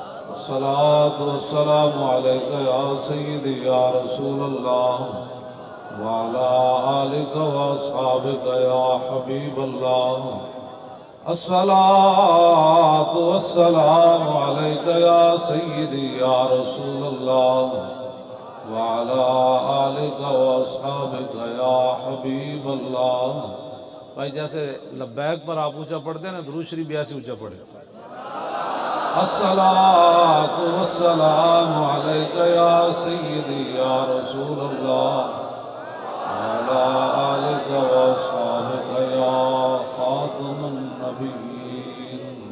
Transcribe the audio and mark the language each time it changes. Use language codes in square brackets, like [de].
[ar] الصلاة والسلام عليك يا سيدي يا رسول الله وعلى آلك وأصحابك يا حبيب الله الصلاة والسلام عليك يا سيدي يا رسول الله وعلى آلك وأصحابك يا حبيب اللہ. [ur] بھائی جیسے لبیک پر آپ اونچا پڑھتے ہیں نا، درود شریف بھی ایسے اونچا پڑھے. [ar] الصلاة والسلام عليك يا سيدي يا رسول الله وعلى آلك وأصحابك يا خاتم النبيين.